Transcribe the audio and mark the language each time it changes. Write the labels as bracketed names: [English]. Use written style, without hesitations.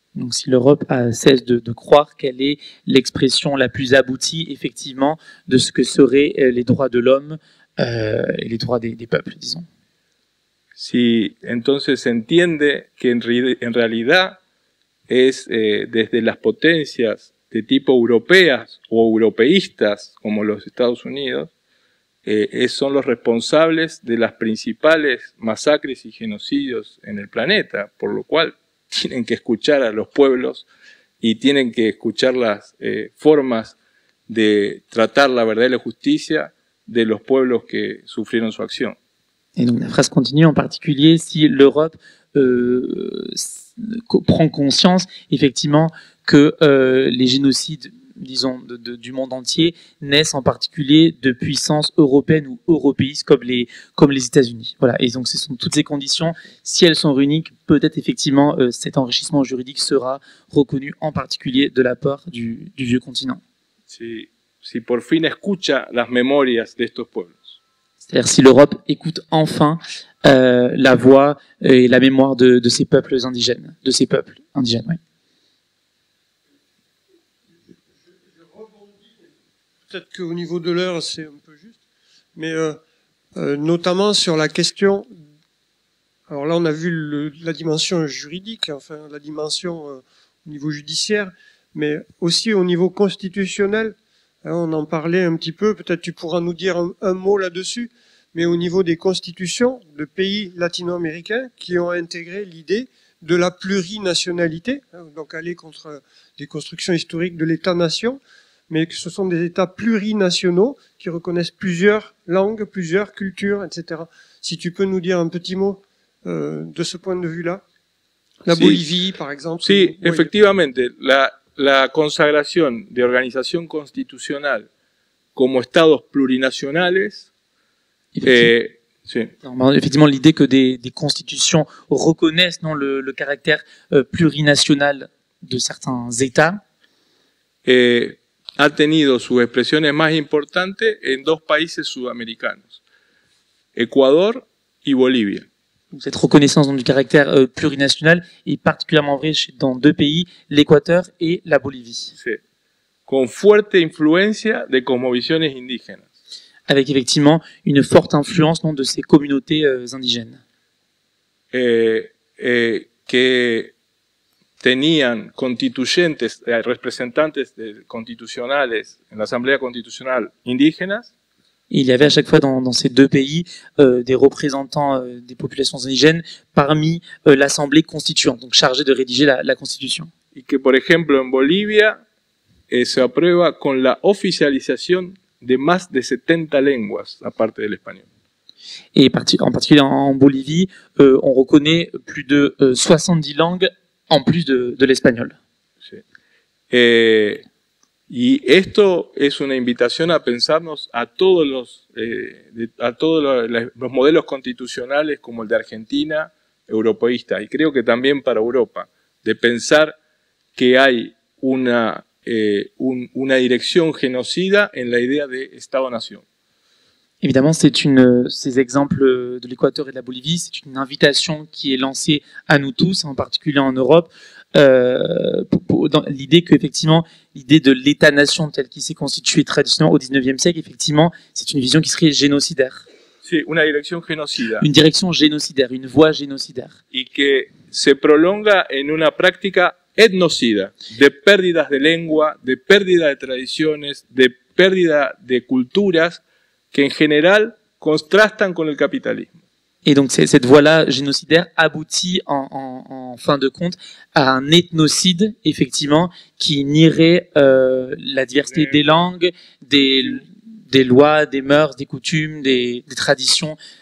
[French] Donc si l'Europe cesse de croire qu'elle est l'expression la plus aboutie effectivement de ce que seraient les droits de l'homme et les droits des peuples, disons. [Spanish] Si entonces se entiende que en realidad es desde las potencias de tipo europeas o europeístas como los Estados Unidos, son los responsables de las principales masacres y genocidios en el planeta, por lo cual tienen que escuchar a los pueblos y tienen que escuchar las formas de tratar la verdad y la justicia de los pueblos que sufrieron su acción. [French] Et donc la phrase continue, en particulier si l'Europe prend conscience effectivement que les génocides, disons, du monde entier naissent en particulier de puissances européennes ou européistes comme les États-Unis. Voilà. Et donc ce sont toutes ces conditions. Si elles sont réunies, peut-être effectivement cet enrichissement juridique sera reconnu en particulier de la part du vieux continent. [Spanish] Si por fin escucha las memorias de estos pueblos. [French] C'est-à-dire si l'Europe écoute enfin la voix et la mémoire de ces peuples indigènes, oui. Peut-être qu'au niveau de l'heure, c'est un peu juste, mais notamment sur la question. Alors là, on a vu la dimension juridique, enfin la dimension au niveau judiciaire, mais aussi au niveau constitutionnel. Hein, on en parlait un petit peu. Peut-être tu pourras nous dire un mot là-dessus. Mais au niveau des constitutions de pays latino-américains qui ont intégré l'idée de la plurinationalité, hein, donc aller contre des constructions historiques de l'État-nation, mais que ce sont des États plurinationaux qui reconnaissent plusieurs langues, plusieurs cultures, etc. Si tu peux nous dire un petit mot de ce point de vue-là. La Bolivie, par exemple. [Spanish] Sí, efectivamente, la consagración de organización constitucional como estados plurinacionales. [French] Effectivement, l'idée que des constitutions reconnaissent le caractère plurinational de certains États. [Spanish] Ha tenido sus expresiones más importantes en dos países sudamericanos, Ecuador y Bolivia. [French] Cette reconnaissance du caractère plurinational est particulièrement vraie dans deux pays, l'Équateur et la Bolivie. [Spanish] Sí. Con fuerte influencia de cosmovisiones indígenas. [French] Avec effectivement une forte influence de ces communautés indigènes. [Spanish] Que tenían constituyentes, representantes constitucionales en la Asamblea Constitucional indígenas. [French] Il y avait à chaque fois dans ces deux pays des représentants des populations indigènes parmi l'Assemblée constituante, donc chargée de rédiger la Constitution. [Spanish] Y que, por ejemplo, en Bolivia se aprueba con la oficialización de más de 70 lenguas, aparte del español. [French] Et en particulier en Bolivie, on reconnaît plus de 70 langues en plus de l'espagnol. [Spanish] Sí. Y esto es una invitación a pensarnos a todos los modelos constitucionales como el de Argentina, europeísta, y creo que también para Europa, de pensar que hay una dirección genocida en la idea de Estado-nación. [French] Évidemment, ces exemples de l'Équateur et de la Bolivie, c'est une invitation qui est lancée à nous tous, en particulier en Europe, dans l'idée qu'effectivement, l'idée de l'État-nation tel qu'il s'est constitué traditionnellement au XIXe siècle, effectivement, c'est une vision qui serait génocidaire. [Spanish] Sí, una dirección genocida. [French] Une direction génocidaire, une voie génocidaire. [Spanish] Y que se prolonga en una práctica etnocida, de pérdidas de lengua, de pérdida de tradiciones, de pérdida de culturas, que en general contrastan con el capitalismo. [French] Et donc cette voie-là génocidaire aboutit en fin de compte à un ethnocide, effectivement, qui nierait la diversité des langues, des lois, des mœurs, des coutumes, des traditions.